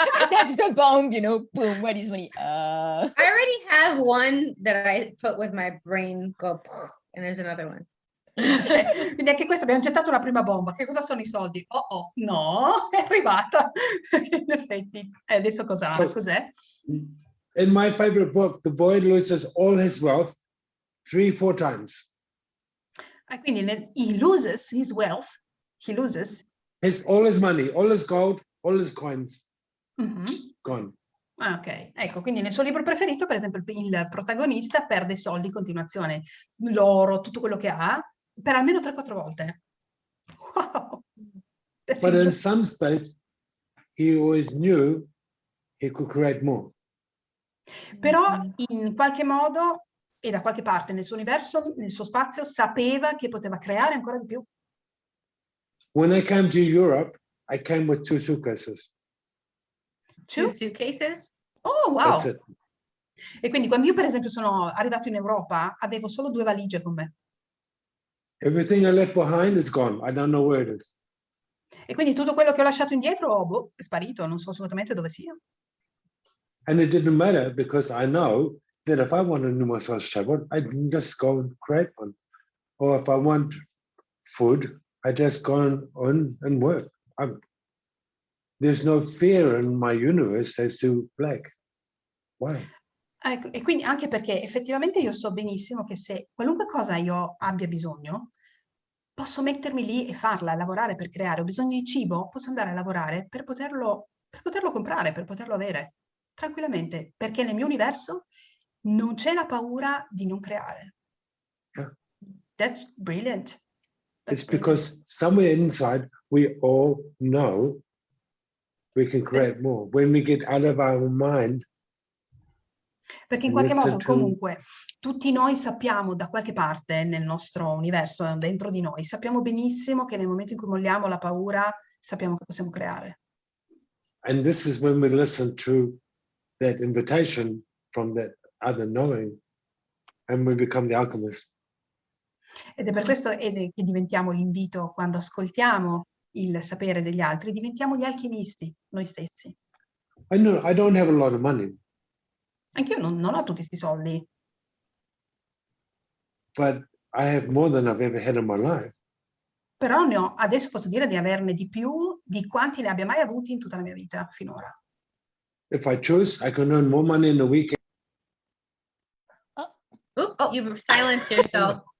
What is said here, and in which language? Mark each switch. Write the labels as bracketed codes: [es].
[en] That's the bomb, boom, what is money? I already have one that I put with my brain go, and there's another one. [it] Ok, quindi anche questo abbiamo gettato la prima bomba. Che cosa sono i soldi? Oh, no, è arrivata. In effetti, adesso cos'è? [en] In my favorite book, the boy loses all his wealth 3-4 times. [it] Quindi [en] he loses his wealth, All his money, all his gold, all his coins, Mhm. just gone. [it] Ah, ok, ecco, quindi nel suo libro preferito, per esempio, il protagonista perde soldi in continuazione, l'oro, tutto quello che ha, per almeno 3-4 volte. [en] Wow! That's But in interesting. some space, he always knew he could create more. [it] Però in qualche modo e da qualche parte nel suo universo, nel suo spazio, sapeva che poteva creare ancora di più. [en] When I came to Europe, I came with 2 suitcases. Two suitcases? Oh, wow! That's it. [it] E quindi quando io per esempio sono arrivato in Europa, avevo solo 2 valigie con me. [en] Everything I left behind is gone. I don't know where it is. [it] E quindi tutto quello che ho lasciato indietro, è sparito, non so assolutamente dove sia. [en] And it didn't matter because I know that if I want a new massage table, I can just go and create one. Or if I want food, I just go on and work. there's no fear in my universe as to black. Why? [it] Ecco, e quindi anche perché effettivamente io so benissimo che se qualunque cosa io abbia bisogno, posso mettermi lì e farla, lavorare per creare. Ho bisogno di cibo, posso andare a lavorare per poterlo comprare, per poterlo avere tranquillamente, perché nel mio universo non c'è la paura di non creare. [en] Yeah. That's brilliant. It's because somewhere inside we all know we can create more. When we get out of our mind, [it] Perché in qualche modo comunque tutti noi sappiamo da qualche parte nel nostro universo, dentro di noi, sappiamo benissimo che nel momento in cui molliamo la paura, sappiamo che possiamo creare. [en] and this is when we listen to that invitation from that other knowing, and we become the alchemist. [it] Ed è per questo che diventiamo l'invito, quando ascoltiamo il sapere degli altri, diventiamo gli alchimisti, noi stessi. [en] I know I don't have a lot of money, [it] Anch'io non ho tutti questi soldi, [en] but I have more than I've ever had in my life. [it] però adesso posso dire di averne di più di quanti ne abbia mai avuti in tutta la mia vita finora. [en] If I choose, I can earn more money in a week. Oop, you silence yourself.